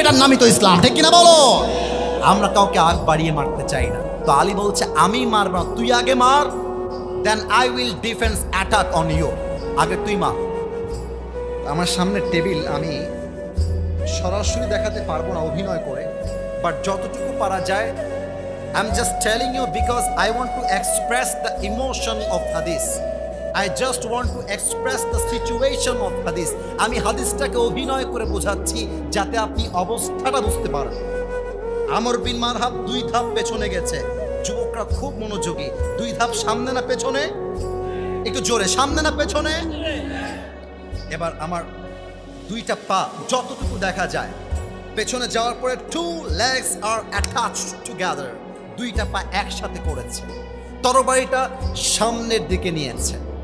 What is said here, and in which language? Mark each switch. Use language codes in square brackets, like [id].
[bn] এটার নামই তো ইসলাম, ঠিক কিনা বলো? আমরা কাউকে আগ বাড়িয়ে মারতে চাই না। তো আলী বলছে, আমি মারব না, তুই আগে মার, [en] Then I will defence attack on you. [bn] আগে তুই মার। আমার সামনে টেবিল, আমি সরাসরি দেখাতে পারবো না অভিনয় করে, বাট যতটুকু পারা যায় [en] I'm just telling you because I want to express the emotion of hadith. I just want to express the situation of hadith. [bn] আমি হাদিসটাকে অভিনয় করে বোঝাচ্ছি যাতে আপনি অবস্থাটা বুঝতে পারেন। আমর বিন মারহাব 2 ধাপ পেছনে গেছে। যুবকরা খুব মনোযোগী। 2 ধাপ সামনে না পেছনে? একটু জোরে, সামনে না পেছনে? এবার আমার 2টা পা যতটুকু দেখা যায় পেছনে যাওয়ার পরে [en] 2 legs are attached together, [bn] 2টা পা একসাথে করেছে, তরবারিটা সামনের দিকে নিয়েছে।